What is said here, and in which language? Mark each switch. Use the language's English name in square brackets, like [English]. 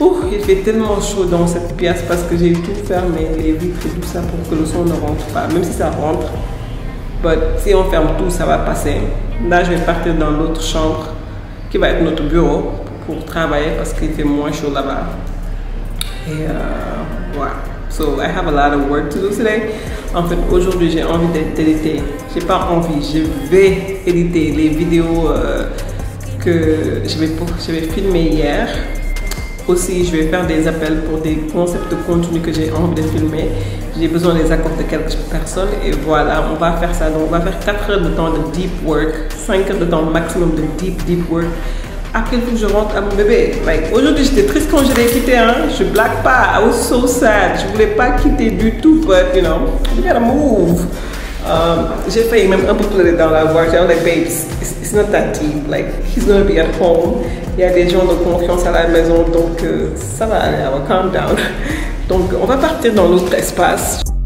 [French] Il fait tellement chaud dans cette pièce parce que j'ai tout fermé, les vitres et tout ça pour que le son ne rentre pas, même si ça rentre. [English] But [French] si on ferme tout, ça va passer. Là, je vais partir dans l'autre chambre qui va être notre bureau pour travailler parce qu'il fait moins chaud là-bas. Et voilà. [English] So I have a lot of work to do today. [French] En fait, aujourd'hui, j'ai envie d'éditer. J'ai pas envie, je vais éditer les vidéos que je vais filmer hier. Aussi, je vais faire des appels pour des concepts de contenu que j'ai envie de filmer. J'ai besoin des accords de quelques personnes et voilà, on va faire ça. Donc, on va faire 4 heures de temps de deep work, 5 heures de temps maximum de deep work. Après, il faut que je rentre à mon bébé. [English] Like, [French] aujourd'hui, j'étais triste quand je l'ai quitté. Hein? Je blague pas. [English] I was so sad. [French] Je voulais pas quitter du tout, [English] but you know, you gotta move. [French] J'ai failli même un peu pleurer dans la voiture. [English] Like, babes, it's not that deep. Like, he's gonna be at home. [French] Il y a des gens de confiance à la maison, donc ça va aller. [English] I will calm down. [French] Donc, on va partir dans l'autre espace.